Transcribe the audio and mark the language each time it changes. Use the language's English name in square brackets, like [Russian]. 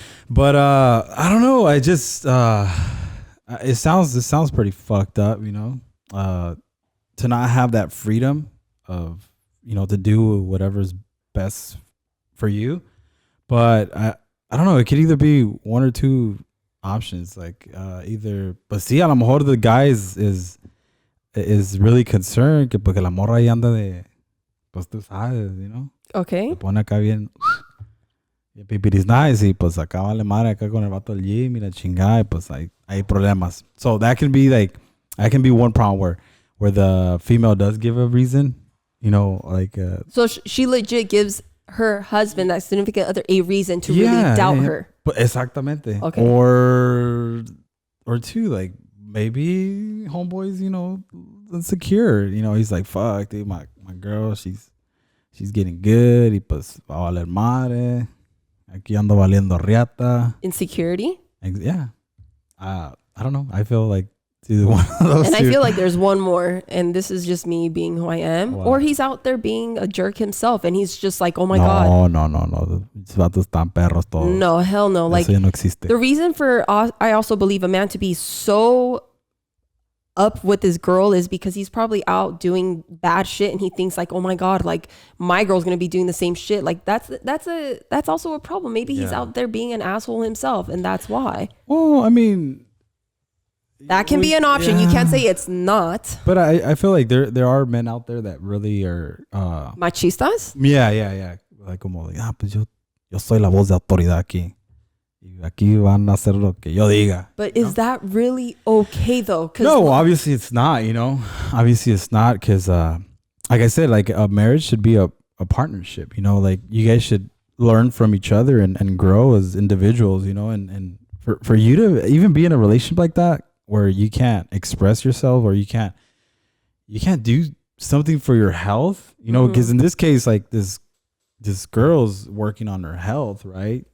[English] But I don't know. I just it sounds pretty fucked up, to not have that freedom of, to do whatever's best for you. But I don't know. It could either be one or two options. Like either, but [Spanish] sí, a lo mejor [English] the guy is really concerned [Spanish] que porque la morra ahí anda de, pues tú sabes, [English] Okay. [Spanish] Se pone acá bien, y pipiris nice, y pues acá vale madre acá con el vato del gym y la chingada, y pues hay problemas. [English] So that can be one problem where the female does give a reason, like. So she legit gives her husband, that significant other, a reason to really doubt her. But [Spanish] exactamente. [English] Okay. Or two, like maybe homeboy's, insecure. He's like, fuck, dude, my girl, she's getting good. [Spanish] Y pues va a valer madre. Aquí ando valiendo riata. [English] Insecurity? Yeah. I don't know. I feel like either one of those and two. I feel like there's one more, and this is just me being who I am. Wow. Or he's out there being a jerk himself, and he's just like, oh my God. No. [Spanish] Los vatos están perros todos. [English] No, hell no. Like, [Spanish] eso ya no existe. [English] The reason for, I also believe a man to be so up with this girl is because he's probably out doing bad shit and he thinks like, oh my God, like my girl's gonna be doing the same shit. Like that's also a problem. Maybe he's out there being an asshole himself and that's why. Well, I mean, that can be an option. You can't say it's not. But I feel like there are men out there that really are [Spanish] machistas. [English] Yeah. [Spanish] Like como pues yo soy la voz de autoridad aquí. Aquí van a hacer lo que yo diga. [English] But is that really okay though? No, obviously it's not, Obviously it's not because, like I said, like a marriage should be a partnership, Like you guys should learn from each other and grow as individuals, And for you to even be in a relationship like that where you can't express yourself or you can't do something for your health, because in this case, like this girl's working on her health, right?